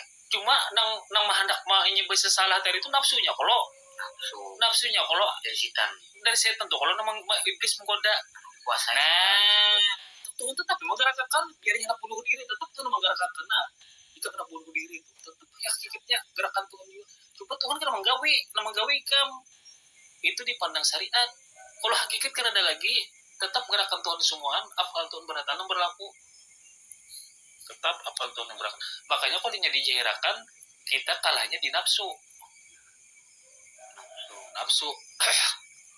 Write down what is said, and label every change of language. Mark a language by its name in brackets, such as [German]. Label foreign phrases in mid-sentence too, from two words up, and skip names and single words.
[Banjar] cuma nang hendak ini bisa salah tadi itu nafsunya kalau dari setan tuh kalau memang iblis menggoda kuasa Tuhan tetap menggerakkan biarnya hendak bunuh diri tetap tuh menggerakkan nah jika hendak bunuh diri itu tetap ya hakikatnya gerakan Tuhan juga coba Tuhan kan menggawi kam itu dipandang syariat kalau hakikat kan ada lagi tetap gerakan Tuhan semuaan afal Tuhan berataan berlaku tetap afal Tuhan yang berlaku makanya kalau dijahirakan kita kalahnya di nafsu